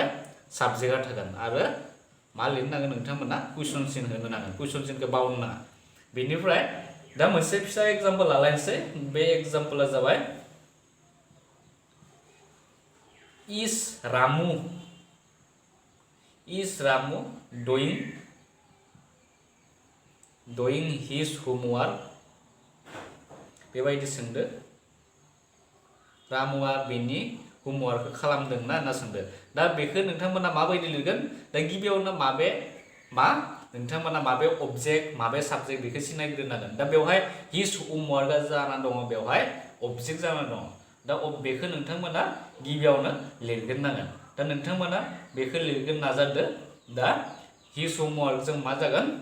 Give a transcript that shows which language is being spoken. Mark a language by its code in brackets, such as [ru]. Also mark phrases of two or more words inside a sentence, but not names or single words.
[brx] साबजेक्टआ थागोन आरो मा लिरनांगोन नोंथांमोना कुइसन सिन होनो नांगोन कुइसन सिनखौ बावनो नाङा बेनिफ्राय दा मोनसे फिसा एग्जाम्पल लालायनोसै बे एग्जाम्पला जाबाय [en] is Ramu doing his homework [brx] बेबायदि सोंदो रामुआ बेनि होमवर्कखौ खालामदोंना होनना सोंदो दा बेखौ नोंथांमोना माबायदि लिरगोन दा गिबियावनो नोंथांमोना माबे अबजेक्ट माबे साबजेक्ट बेखौ सिनायग्रोनांगोन दा बेवहाय [en] his homework [brx] जाना दङ बेवहाय अबजेक्ट जाना दङ दा बेखौ नोंथांमोना गिबियावनो लिरग्रोनांगोन दा नोंथांमोना बेखौ लिरगोन नाजादो दा [en] his homework [brx] जों मा जागोन